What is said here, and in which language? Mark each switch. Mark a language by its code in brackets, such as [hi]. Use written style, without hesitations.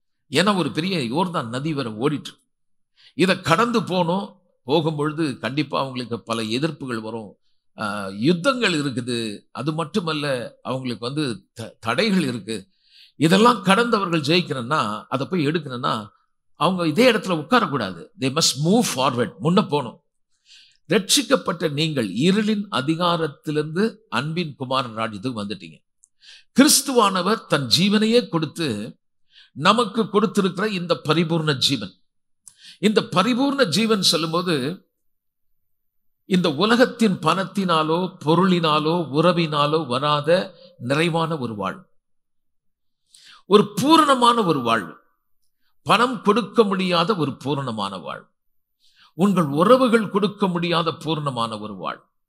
[ta] ஏன்னா ஒரு பெரிய யோர்தான் நதி வரை ஓடிட்டு, இதை கடந்து போகும்பொழுது கண்டிப்பா அவங்களுக்கு பல எதிர்ப்புகள் வரும், யுத்தங்கள் இருக்குது. அது மட்டுமல்ல, அவங்களுக்கு தடைகள் இருக்கு. இதெல்லாம் கடந்தவர்கள் ஜெயிக்கணும்னா, அதை போய் எடுக்கணும்னா அவங்க இதே இடத்துல உட்காரக்கூடாது. [en] they must move forward, [ta] முன்ன போகணும். ரட்சிக்கப்பட்ட நீங்கள் இருளின் அதிகாரத்திலிருந்து அன்பின் குமாரன் ராஜ்யத்துக்கு வந்துட்டீங்க. கிறிஸ்துவானவர் தன் ஜீவனையே கொடுத்து நமக்கு கொடுத்திருக்கிற இந்த பரிபூர்ண ஜீவன், இந்த பரிபூர்ண ஜீவன் சொல்லும்போது இந்த உலகத்தின் பணத்தினாலோ பொருளினாலோ உறவினாலோ வராத நிறைவான ஒரு வாழ்வு, ஒரு பூரணமான ஒரு வாழ்வு, பணம் கொடுக்க முடியாத ஒரு பூரணமான வாழ்வு, உங்கள் உறவுகள் கொடுக்க முடியாத பூரணமான ஒரு வாழ்வு.